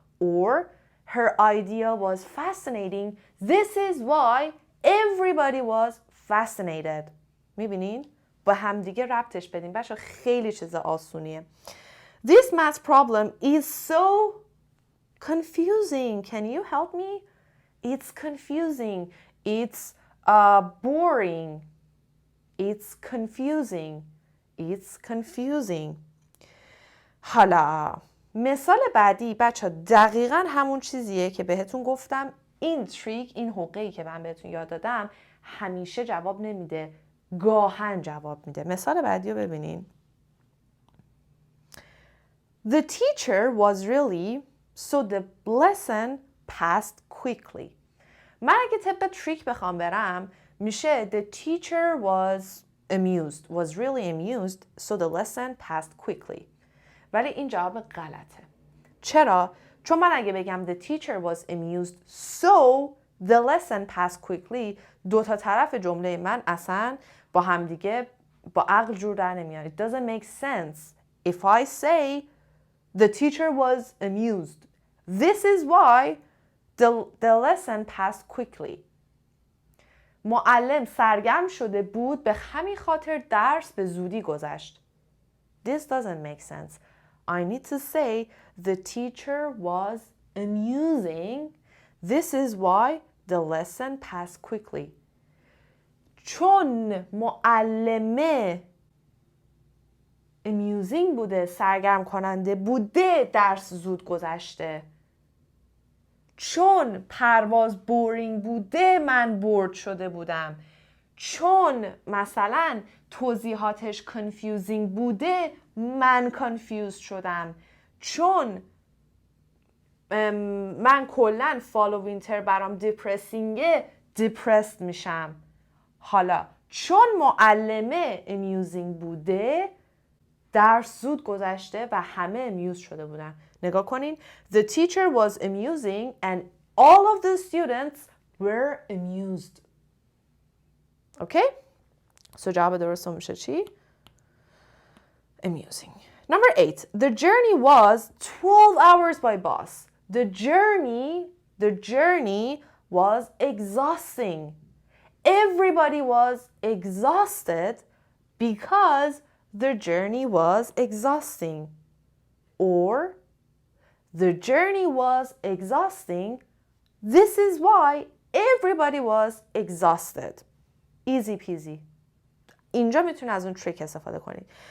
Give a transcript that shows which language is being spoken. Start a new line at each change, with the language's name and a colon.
English: Or her idea was fascinating. This is why everybody was fascinated.
Persian: میبینین؟ با همدیگه ربطش بدین. بچه خیلی چیز آسونیه.
English: This math problem is so confusing. Can you help me? It's confusing. It's boring. It's confusing. It's confusing.
Persian: حالا مثال بعدی بچه دقیقاً همون چیزیه که بهتون گفتم. این تریک، این حقه‌ای که من بهتون یاد دادم همیشه جواب نمیده، گاهن جواب میده. مثال بعدی رو ببینین.
English: The teacher was really so the lesson passed quickly.
Persian: من اگه طبق تریک بخوام برم میشه
English: the teacher was really amused so the lesson passed quickly.
Persian: ولی این جواب غلطه. چرا؟ چون من اگه بگم
English: the teacher was amused so the lesson passed quickly،
Persian: دو تا طرف جمله من اصلا با همدیگه با عقل جور در نمیاد.
English: It doesn't make sense if I say the teacher was amused. This is why the lesson passed quickly.
Persian: معلم سرگرم شده بود به همین خاطر درس به زودی گذشت.
English: This doesn't make sense. I need to say the teacher was amusing. This is why the lesson passed quickly.
Persian: چون معلمه amusing بوده، سرگرم کننده بوده، درس زود گذشته. چون پرواز بورینگ بوده، من بورد شده بودم. چون مثلا توضیحاتش confusing بوده، من confused شدم. چون من کلن فال و وینتر برام depressingه، depressed میشم. حالا چون معلمه amusing بوده، درس زود گذشته و همه amused شده بودن. نگاه کنین.
English: The teacher was amusing and all of the students were amused. Okay?
Persian: So جواب درست میشه چی؟ Amusing.
English: Number 8. The journey was 12 hours by bus. The journey was exhausting. Everybody was exhausted because the journey was exhausting. Or the journey was exhausting. This is why everybody was exhausted. Easy peasy.
Persian: اینجا میتونید از اون تریک استفاده کنید.